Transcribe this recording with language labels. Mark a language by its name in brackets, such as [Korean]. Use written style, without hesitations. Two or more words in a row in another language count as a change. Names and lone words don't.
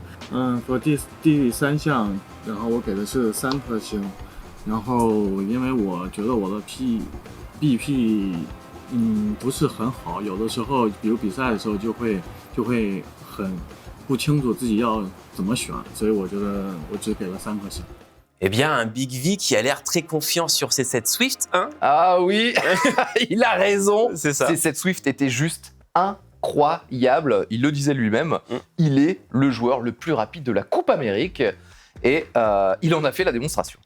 [Chinese] 说第3项，然后我给的是3颗星，然后因为我觉得我的 BP 不是很好，有的时候比如比赛的时候就会很不清楚自己要怎么选，所以我觉得我只给了3颗星。 [French] Eh bien, un Big V qui a l'air très confiant sur ses 7 Swift, hein? Ah oui, il a raison. C'est ça. Ces 7 Swift étaient juste incroyables. Il le disait lui-même. Il est le joueur le plus rapide de la Coupe Amérique. Et il en a fait la démonstration.